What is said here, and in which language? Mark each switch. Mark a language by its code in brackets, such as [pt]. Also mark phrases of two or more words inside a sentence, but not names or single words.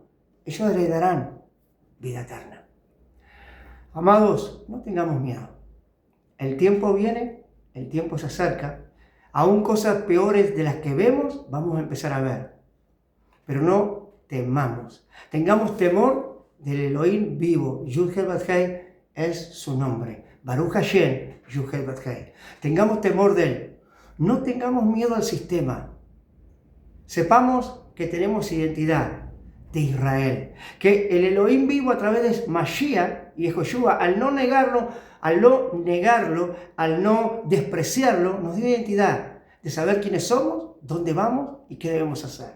[es] Ellos heredarán vida eterna. Amados, no tengamos miedo. El tiempo viene, el tiempo se acerca. Aún cosas peores de las que vemos, vamos a empezar a ver. Pero no temamos. Tengamos temor del Elohim vivo. Yud-Heh Vav-Heh es su nombre. [he] ברוך השם, [es] Yud-Heh Vav-Heh. Tengamos temor de él. No tengamos miedo al sistema. Sepamos que tenemos identidad de Israel. Que el Elohim vivo a través de Mashiach y Yehoshua, al no negarlo, al no despreciarlo, nos dio identidad de saber quiénes somos, dónde vamos y qué debemos hacer.